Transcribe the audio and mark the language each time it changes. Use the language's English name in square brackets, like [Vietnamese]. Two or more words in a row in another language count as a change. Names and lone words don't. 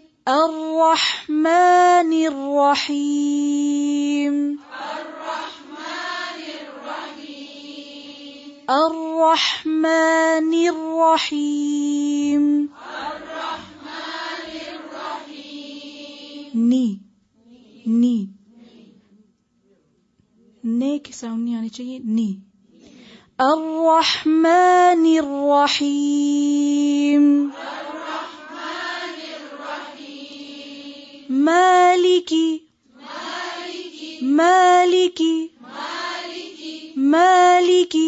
[Arabic] الرحمن الرحيم. الرحمن الرحيم. الرحمن الرحيم. الرحمن الرحيم. [Hindi] नी ने की साउंड नहीं आनी चाहिए. नी. [Arabic] الرحمن الرحيم. الرحمن الرحيم. مالكي مالكي مالكي مالكي مالكي